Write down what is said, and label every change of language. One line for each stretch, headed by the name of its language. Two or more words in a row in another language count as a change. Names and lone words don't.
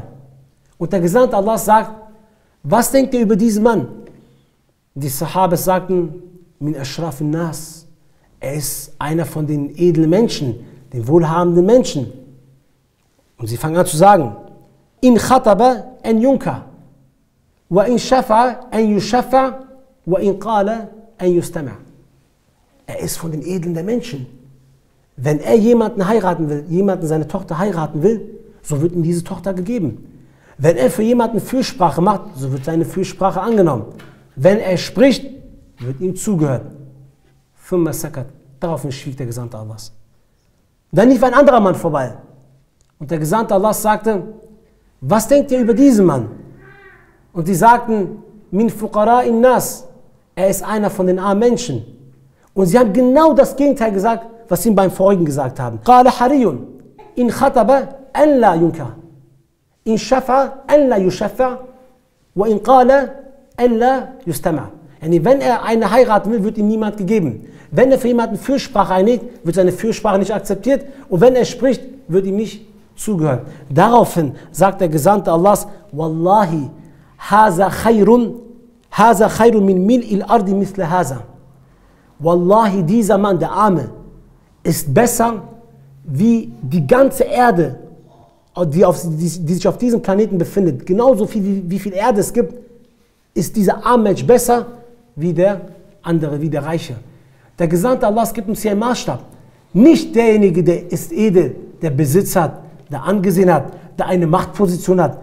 German: Und der Gesandte Allahs sagt, was denkt ihr über diesen Mann?
Arabic: Die Sahabis sagten, من أشرف الناس.
German: Er ist einer von den edlen Menschen, den wohlhabenden Menschen.
Arabic: Und sie fangen an zu sagen, إن خطب أن ينكح، وإن شفع أن يشفع، وإن قال أن يستمع'.
German: Er ist von den Edlen der Menschen. Wenn er jemanden heiraten will, jemanden seine Tochter heiraten will, so wird ihm diese Tochter gegeben. Wenn er für jemanden Fürsprache macht, so wird seine Fürsprache angenommen. Wenn er spricht, wird ihm zugehört.
Arabic: ثم سكت.
German: Daraufhin schwieg der Gesandte Allahs. Dann lief ein anderer Mann vorbei. Und der Gesandte Allahs sagte, was denkt ihr über diesen Mann?
Arabic: Und die sagten, من فقراء الناس.
German: Er ist einer von den armen Menschen. Und sie haben genau das Gegenteil gesagt, was sie beim Vorigen gesagt haben.
Arabic: قال حري إن خطب أن لا ينكح، إن شفع أن لا يشفع، وإن قال أن لا يستمع'.
German: Wenn er eine heiraten will, wird ihm niemand gegeben. Wenn er für jemanden Fürsprache einlegt, wird seine Fürsprache nicht akzeptiert. Und wenn er spricht, wird ihm nicht zugehört. Daraufhin sagt der Gesandte Allahs,
Arabic: والله، هذا خير من ملء الأرض مثل هذا.
German: Wallahi, dieser Mann, der Arme, ist besser wie die ganze Erde, die sich auf diesem Planeten befindet. Genauso viel, wie viel Erde es gibt, ist dieser arme Mensch besser wie der andere, wie der Reiche. Der Gesandte Allahs gibt uns hier einen Maßstab. Nicht derjenige, der ist edel, der Besitz hat, der Angesehen hat, der eine Machtposition hat.